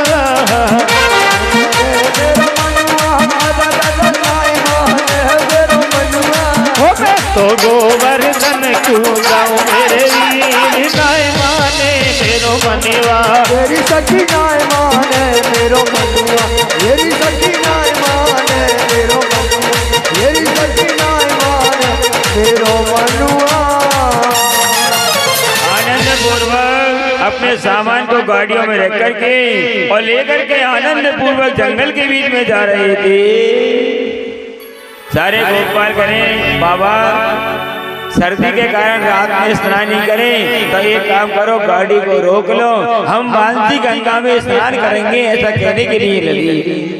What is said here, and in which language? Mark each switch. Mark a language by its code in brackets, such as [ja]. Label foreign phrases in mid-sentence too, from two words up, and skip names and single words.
[bra] मैं तो गोवर्धन क्यों जाऊं मेरे वीर नाय माने मेरो मनवा। तेरी सखी नाय माने मेरो मनवा, तेरी सखी नाय माने मेरो मनवा, तेरी सखी नाय माने मेरो मनवा। [hi] आनंद पूर्वक अपने सामान को गाड़ियों में रख करके और लेकर के आनंद पूर्वक जंगल के बीच में जा रहे थे। सारे गोपाल करें बाबा सर्दी के कारण रात में स्नान नहीं करें तो एक काम करो, गाड़ी को रोक लो, हम मानसी गंगा में स्नान करेंगे, ऐसा कहने के लिए लगी।